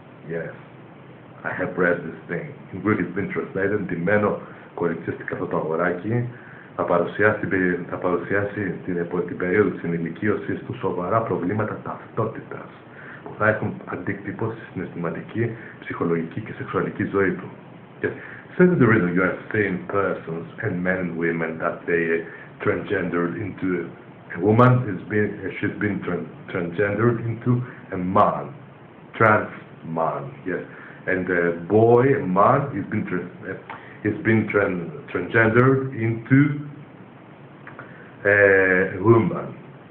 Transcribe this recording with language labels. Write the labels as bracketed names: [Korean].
[English] Yes, I have read this thing. In Greek it's been translated, [Greek] ντυμένο κοριτσίστηκα αυτό το αγοράκι θα παρουσιάσει την περίοδο της ενηλικίωσης του σοβαρά προβλήματα ταυτότητας που θα έχουν αντίκτυπο στη συναισθηματική, ψυχολογική και σεξουαλική ζωή του. [English] Yes. So the reason you are seeing persons and men and women that they transgendered into a woman she's been transgendered into a man, trans man, yes, and a boy, a man, he's been transgendered into a woman.